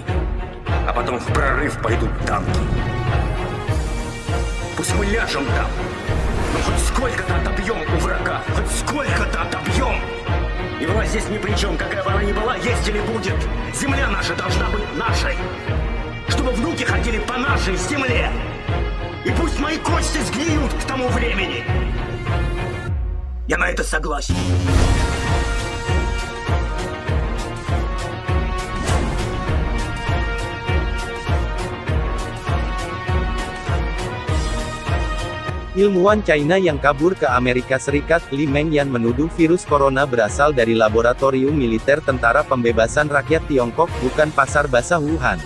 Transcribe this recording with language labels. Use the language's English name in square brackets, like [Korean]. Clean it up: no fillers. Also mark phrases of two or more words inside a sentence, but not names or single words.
[Russian] А потом в прорыв пойдут танки. Пусть мы ляжем там, но хоть сколько-то отобьем у врага, хоть сколько-то отобьем. И власть здесь ни при чем, какая бы она ни была, есть или будет. Земля наша должна быть нашей, чтобы внуки ходили по нашей земле. И пусть мои кости сгниют к тому времени. Я на это согласен. [Indonesian] Ilmuwan China yang kabur ke Amerika Serikat, Li Mengyan menuduh virus corona berasal dari laboratorium militer Tentara Pembebasan Rakyat Tiongkok, bukan pasar basah Wuhan.